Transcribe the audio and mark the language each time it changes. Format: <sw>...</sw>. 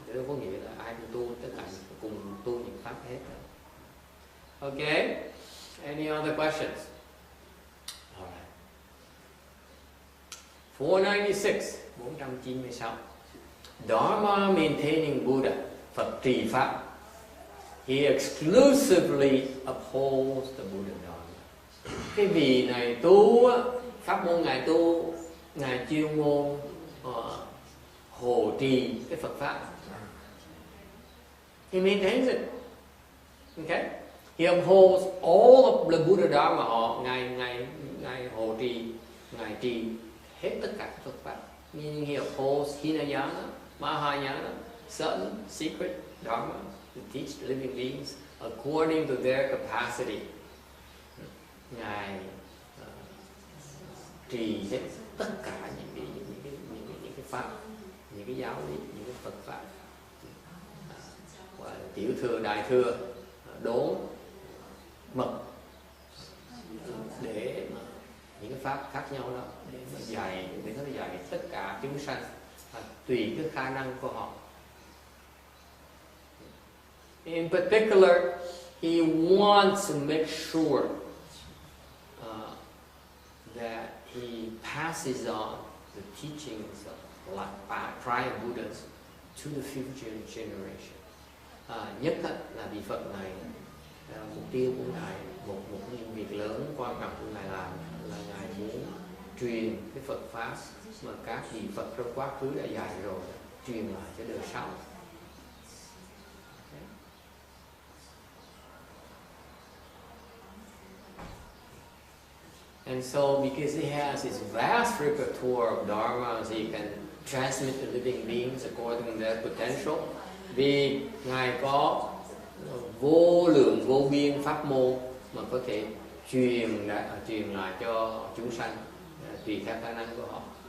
<vi>Chứ đâu có nghĩa là ai cũng tu, tất cả cùng tu những pháp hết.</vi> <en>Okay. Any other questions? All right. 496. Dharma maintaining Buddha, Phật trì pháp. He exclusively upholds the Buddha Dharma.</en> <vi>Cái vị này tu, pháp môn ngài tu, ngài chuyên môn hộ trì cái Phật pháp.</vi> <en>He maintains it. Okay? He upholds all of the Buddha Dharma.</en> <vi>Ngài hộ trì, ngài trì hết tất cả Phật pháp.</vi> <en>Meaning he upholds Hinayana, Mahayana, subtle, secret Dharma to teach living beings according to their capacity.</en> <vi>Ngài trì hết tất cả những cái pháp, những cái giáo lý, những cái Phật pháp. Gọi là tiểu thừa, đại thừa, đốn, mật, để mà những cái pháp khác nhau đó để mà dạy tất cả chúng sanh tùy cái khả năng của họ.</vi> <en>In particular, he wants to make sure that he passes on the teachings of like prior Buddhas to the future generation.</en> <vi>Nhất là vị Phật này, mục tiêu của ngài, một những việc lớn quan trọng của ngài làm là ngài muốn truyền cái Phật pháp mà các vị Phật trong quá khứ đã dạy rồi, truyền lại cho đời sau.</vi> <en>And so, because he has his vast repertoire of dharmas, he can transmit to living beings according to their potential.</en> <vi>Vì ngài có vô lượng vô biên pháp môn mà có thể truyền lại cho chúng sanh tùy theo khả năng của họ.</vi>